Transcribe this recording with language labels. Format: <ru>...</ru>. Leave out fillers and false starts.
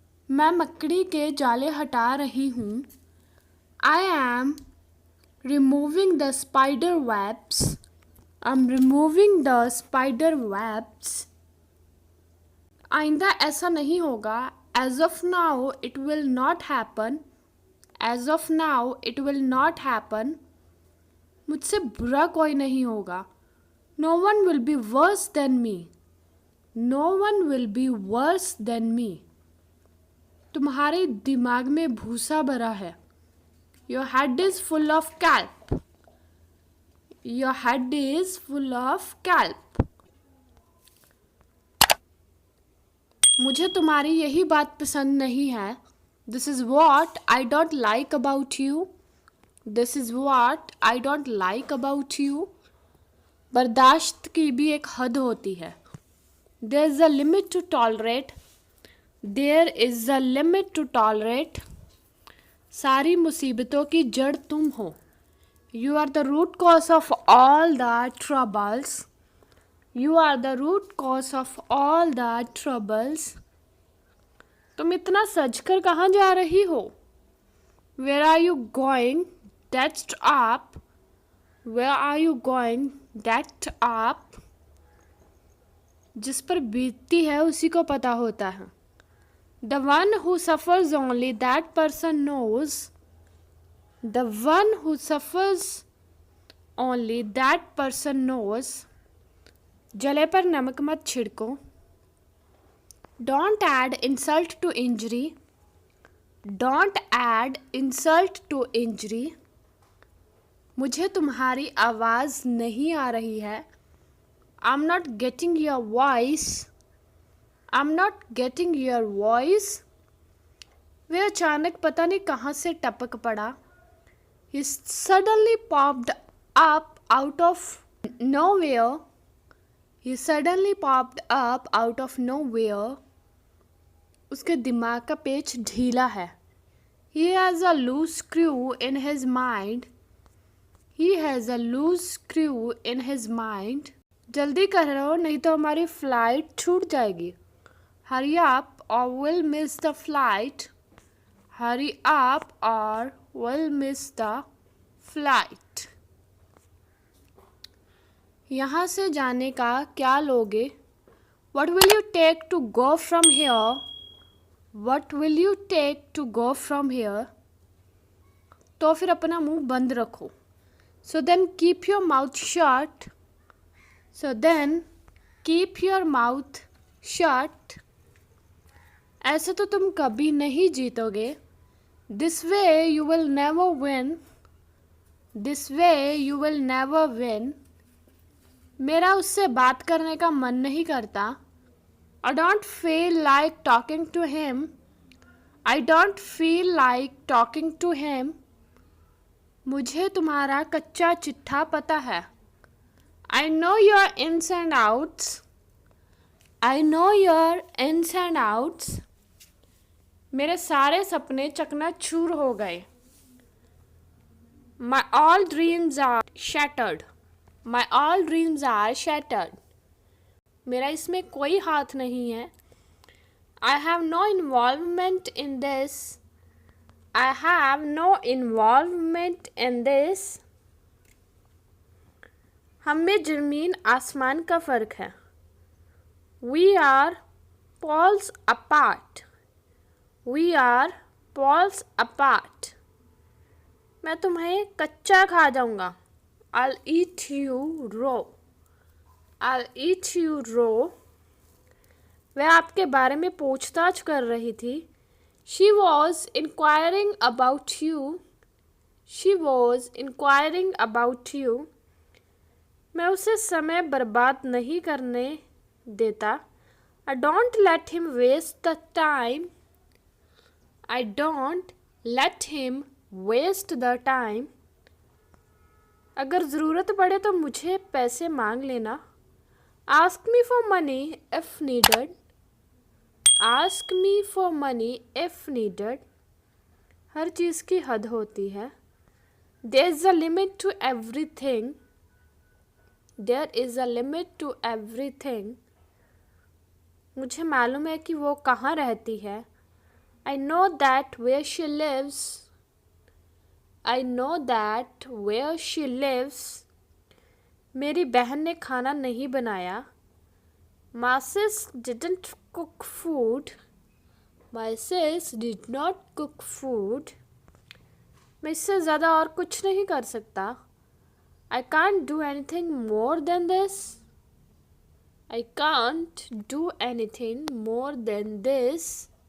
<hi>मैं मकड़ी के जाले हटा रही हूँ.</hi> <en>I am removing the spider webs. I'm removing the spider webs.</en> <hi>आइंदा ऐसा नहीं होगा.</hi> <en>As of now it will not happen. As of now it will not happen.</en> <hi>मुझसे बुरा कोई नहीं होगा.</hi> <en>No one will be worse than me. No one will be worse than me.</en> <hi>तुम्हारे दिमाग में भूसा भरा है.</hi> <en>Your head is full of kelp. Your head is full of kelp.</en> <hi>मुझे तुम्हारी यही बात पसंद नहीं है.</hi> <en>This is what I don't like about you. This is what I don't like about you.</en> <hi>बर्दाश्त की भी एक हद होती है.</hi> <en>There is a limit to tolerate. There is a limit to tolerate.</en> <hi>सारी मुसीबतों की जड़ तुम हो.</hi> <en>You are the root cause of all the troubles. You are the root cause of all the troubles.</en> <hi>तुम इतना सज कर कहाँ जा रही हो?</hi> <en>Where are you going? That up. Where are you going? That up.</en> <hi>जिस पर बीतती है उसी को पता होता है.</hi> <en>The one who suffers only that person knows. The one who suffers only that person knows.</en> <hi>जले पर नमक मत छिड़को.</hi> <en>Don't add insult to injury. Don't add insult to injury.</en> <hi>मुझे तुम्हारी आवाज़ नहीं आ रही है.</hi> <en>I'm not getting your voice. I'm not getting your voice.</en> <hi>वह अचानक पता नहीं कहाँ से टपक पड़ा.</hi> <en>He suddenly popped up out of nowhere. He suddenly popped up out of nowhere.</en> <hi>उसके दिमाग का पेच ढीला है.</hi> <en>He has a loose screw in his mind. He has a loose screw in his mind.</en> <hi>जल्दी करो नहीं तो हमारी फ्लाइट छूट जाएगी.</hi> <en>Hurry up or we'll miss the flight. Hurry up or we'll miss the flight.</en> <hi>यहाँ से जाने का क्या लोगे?</hi> <en>What will you take to go from here? What will you take to go from here?</en> <hi>तो फिर अपना मुंह बंद रखो.</hi> <en>So then keep your mouth shut. So then keep your mouth shut.</en> <hi>ऐसे तो तुम कभी नहीं जीतोगे.</hi> <en>This way you will never win. This way you will never win.</en> <hi>मेरा उससे बात करने का मन नहीं करता.</hi> <en>I don't feel like talking to him. I don't feel like talking to him.</en> <hi>मुझे तुम्हारा कच्चा चिट्ठा पता है.</hi> <en>I know your ins and outs. I know your ins and outs.</en> <hi>मेरे सारे सपने चकनाचूर हो गए.</hi> <en>My all dreams are shattered. My all dreams are shattered.</en> <hi>मेरा इसमें कोई हाथ नहीं है.</hi> <en>I have no involvement in this. I have no involvement in this.</en> <hi>हम में ज़मीन आसमान का फ़र्क है.</hi> <en>We are poles apart. We are poles apart.</en> <hi>मैं तुम्हें कच्चा खा जाऊंगा.</hi> <en>I'll eat you raw. I'll eat you raw.</en> <hi>वह आपके बारे में पूछताछ कर रही थी.</hi> <en>She was inquiring about you. She was inquiring about you.</en> <hi>मैं उसे समय बर्बाद नहीं करने देता.</hi> <en>I don't let him waste the time. I don't let him waste the time.</en> <hi>अगर ज़रूरत पड़े तो मुझे पैसे मांग लेना.</hi> <en>Ask me for money if needed. Ask me for money if needed.</en> <hi>हर चीज़ की हद होती है.</hi> <en>There is a limit to everything. There is a limit to everything.</en> <hi>मुझे मालूम है कि वो कहाँ रहती है.</hi> <en>I know that where she lives. I know that where she lives.</en> <hi>मेरी बहन ने खाना नहीं बनाया.</hi> <en>My sis didn't cook food. My sis did not cook food.</en> <hi>मैं इससे ज़्यादा और कुछ नहीं कर सकता.</hi> <en>I can't do anything more than this. I can't do anything more than this.</en>